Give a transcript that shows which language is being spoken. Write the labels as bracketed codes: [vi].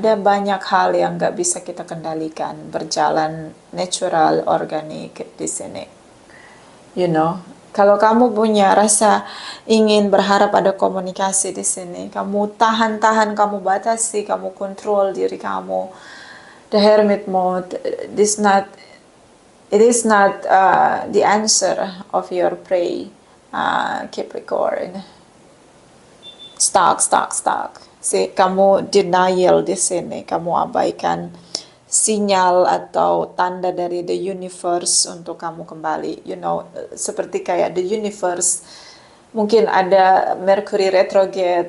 [id] Ada banyak hal yang nggak bisa kita kendalikan, berjalan natural, organik di sini. You know, kalau kamu punya rasa ingin berharap ada komunikasi di sini, kamu tahan, kamu batasi, kamu kontrol diri kamu. [en] The Hermit mode, it is not the answer of your prayer, Capricorn. Stuck. [id] Kamu denial di sini, kamu abaikan sinyal atau tanda dari the universe untuk kamu kembali. You know, seperti kayak the universe, mungkin ada Mercury retrograde.